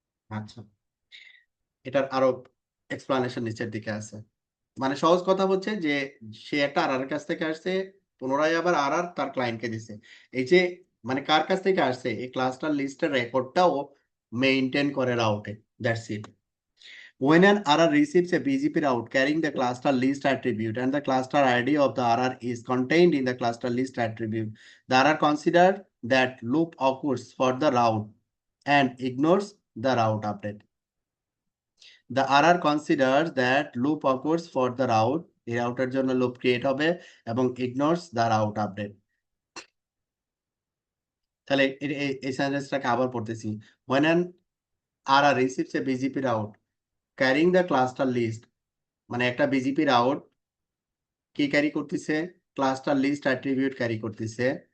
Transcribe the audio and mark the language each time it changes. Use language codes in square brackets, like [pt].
[bn] আচ্ছা, এটার আরো এক্সপ্লানেশন নিচের দিকে আছে, মানে সহজ কথা হচ্ছে যে সে একটা আর আর কাছ থেকে আসছে, পুনরায় আবার আর আর তার ক্লায়েন্টকে দিছে, এই যে মানে কার কাছ থেকে আসছে, এই ক্লাস্টার লিস্টের রেকর্ডটাও মেইনটেইন করে রাউটে, [en] That's it. When an RR receives a BGP route carrying the cluster list attribute and the cluster ID of the RR is contained in the cluster list attribute, the RR considers that loop occurs for the route and ignores the route update. The RR considers that loop occurs for the route, [bn] এই রাউটের জন্য loop create হবে, এবং [en] ignores the route update. [bn] তাহলে এই সেন্টেন্সটাকে আবার পড়তেছি, [en] when an RR receives a BGP route carrying the cluster list, [bn] মানে একটা বিজিপি রাউট কি ক্যারি করতেছে, [en] cluster list attribute carry করতেছে,